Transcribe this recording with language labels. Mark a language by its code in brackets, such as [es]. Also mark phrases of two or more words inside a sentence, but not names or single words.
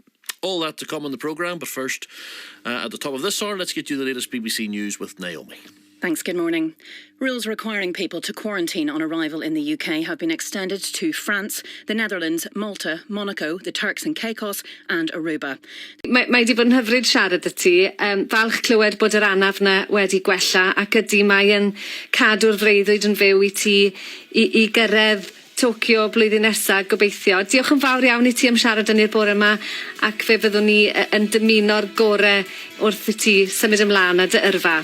[en] All that to come on the programme, but first, at the top of this hour, let's get you the latest BBC News with Naomi. Thanks, good morning. Rules requiring people to quarantine on arrival in the UK have been extended to France, the Netherlands, Malta, Monaco, the Turks and Caicos and Aruba. [cy] Mae di bod yn hyfryd siarad y ti. Falch clywed bod yr anaf na wedi gwella ac ydy mae yn cadw'r freuddwyd yn fyw I ti I gyrraedd Tokyo blwyddyn nesaf, gobeithio. Diolch yn fawr iawn I ti am siarad yn i'r bore yma ac fe fyddwn ni yn dymuno'r gorau wrth I ti symud ymlaen â dy yrfa.